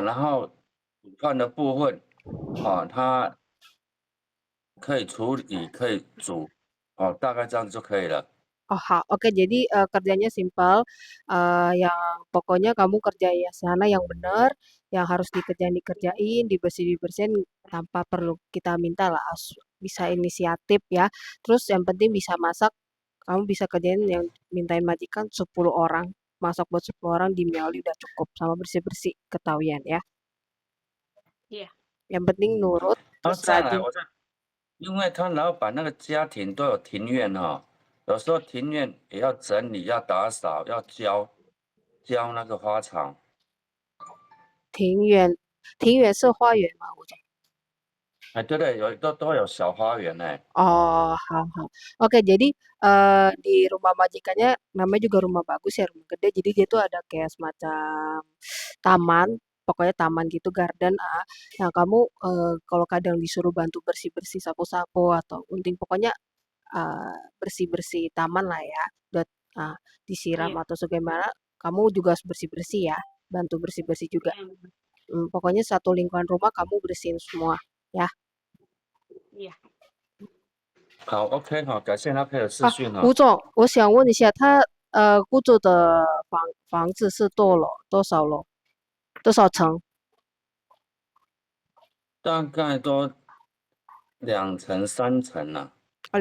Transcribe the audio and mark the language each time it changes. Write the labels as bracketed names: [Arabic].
[Chinese] 然后煮饭的部分，他可以处理，可以煮，大概这样就可以了。 [Indonesian] hal. Oke, jadi kerjanya simpel. Yang pokoknya kamu kerja ya sana yang benar, yang harus dikerjain, dibersihin tanpa perlu kita minta lah, harus bisa inisiatif ya. Terus yang penting bisa masak, kamu bisa kerjain yang mintain majikan 10 orang, masak buat 10 orang di Miaoli udah cukup, sama bersih-bersih ketahuan ya. Iya. Yang penting nurut, [Chinese] 然后 [Indonesian] terus [Chinese] 再来， [Indonesian] rajin. [Chinese] 因为他老板那个家庭都有庭院有时候庭院也要整理、要打扫、要浇那个花草。庭园是花园吗？我讲。对对，都会有小花园呢。 [Indonesian] Oh, hal. Oke, jadi di rumah majikannya namanya juga rumah bagus ya, rumah gede. Jadi dia tuh ada kayak semacam taman. pokoknya taman gitu, garden. Nah, kamu kalau kadang disuruh bantu bersih-bersih, sapu-sapu atau gunting, pokoknya bersih-bersih taman lah ya, buat disiram Iya, atau bagaimana, kamu juga harus bersih-bersih ya, bantu bersih-bersih juga. iya, Mbak. Pokoknya satu lingkungan rumah kamu bersihin semua ya. Iya. [Chinese] 好，OK，好，感谢他配合视讯哈。吴总，我想问一下，他雇主的房子是多少楼？多少层？大概都2层3层了，应